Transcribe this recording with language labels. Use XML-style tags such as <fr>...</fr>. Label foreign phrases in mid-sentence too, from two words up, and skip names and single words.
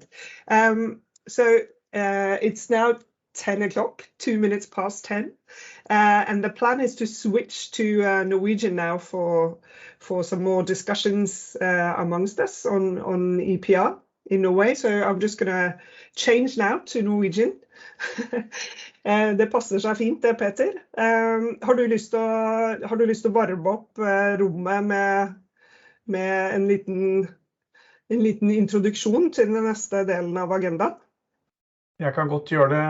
<en>So it's now 10 o'clock, 2 minutes past 10. And the plan is to switch to Norwegian now for some more discussions amongst us on EPR in Norway. So I'm just going to change now to Norwegian.</en> <no>Det passer seg fint, det, Peter. Har du lyst til å varme opp rommet med en liten introduksjon til den neste delen av agendaen? Jeg kan godt gjøre det.</no>